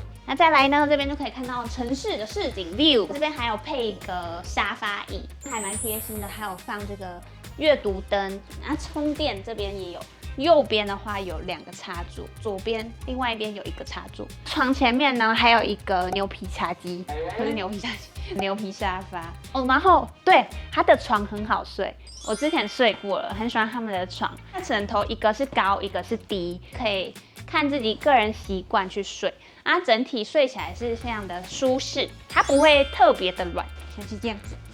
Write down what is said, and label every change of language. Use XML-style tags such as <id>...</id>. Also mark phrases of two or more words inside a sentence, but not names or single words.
<zh>那再來呢，這邊就可以看到城市的市景 view， 這邊還有配一個沙發椅，還蠻貼心的，還有放這個閱讀燈，那充電這邊也有。右邊的話有2個插座，左邊另外一邊有1個插座。床前面呢還有一個牛皮茶几，不是牛皮茶几，牛皮沙發哦。然後对，它的床很好睡，我之前睡過了，很喜歡他們的床。它枕頭一個是高，一個是低，可以看自己個人習慣去睡。啊，整體睡起來是非常的舒適，它不會特別的軟，像是這樣子。</zh>